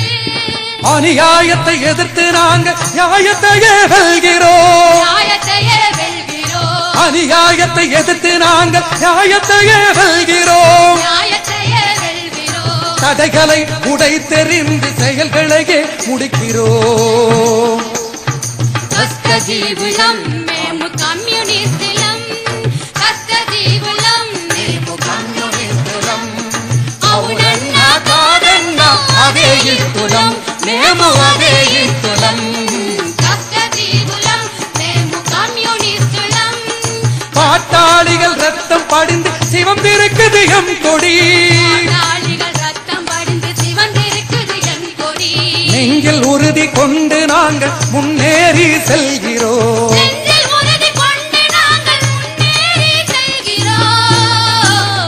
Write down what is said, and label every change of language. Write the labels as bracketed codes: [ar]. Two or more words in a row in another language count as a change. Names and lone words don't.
[ta] அநியாயத்தை எதிர்த்து நாங்கள் நியாயத்தையே வெல்கிறோம், அநியாயத்தை எதிர்த்து நாங்கள் நியாயத்தையே வெல்கிறோம், தடைகளை உடைத்தெறிந்து செயல்களையே முடிக்கிறோம். [te] కష్టజీవులం మేము కమ్యూనిస్టులం, కష్టజీవులం మేము కమ్యూనిస్టులం, అవునన్నా కాదన్నా అదే ఇస్తులం, మేము అదే ఇస్తులం. కష్టజీవులం మేము కమ్యూనిస్టులం, [ta] பாட்டாளிகள் ரத்தம் படிந்து சிவந்திருக்குது எம் கொடி, பாட்டாளிகள் ரத்தம் படிந்து சிவந்திருக்குது எம் கொடி, நெஞ்சில் உறுதி கொண்டு நாங்கள் முன்னேறி செல்கிறோம், நெஞ்சில் உறுதி கொண்டு நாங்கள் முன்னேறி செல்கிறோம்.